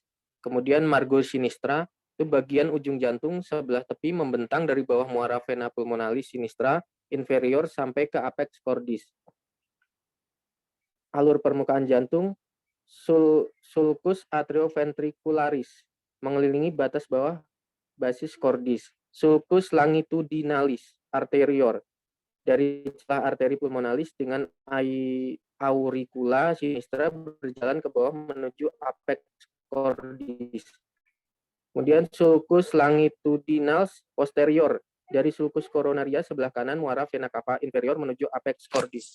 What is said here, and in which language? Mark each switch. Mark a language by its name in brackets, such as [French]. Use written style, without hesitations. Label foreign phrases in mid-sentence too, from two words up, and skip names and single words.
[Indonesian] Kemudian margo sinistra itu bagian ujung jantung sebelah tepi membentang dari bawah muara vena pulmonalis sinistra inferior sampai ke apex cordis. Alur permukaan jantung sulcus atrioventricularis mengelilingi batas bawah basis cordis. Sulcus longitudinalis arterior dari celah arteri pulmonalis dengan auricula sinistra berjalan ke bawah menuju apex cordis. Kemudian sulcus longitudinalis posterior dari sulcus coronaria sebelah kanan muara vena cava inferior menuju apex cordis.